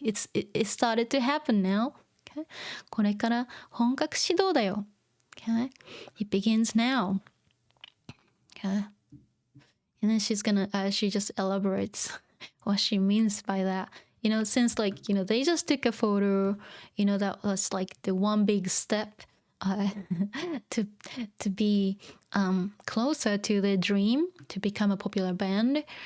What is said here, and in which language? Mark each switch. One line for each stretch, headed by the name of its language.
English: It started to happen now. Okay,
Japanese: これから本格指導だよ.
English: Okay, it begins now. Okay, and then she just elaborates what she means by that. Since like, they just took a photo, that was like the one big step to be closer to their dream, to become a popular band.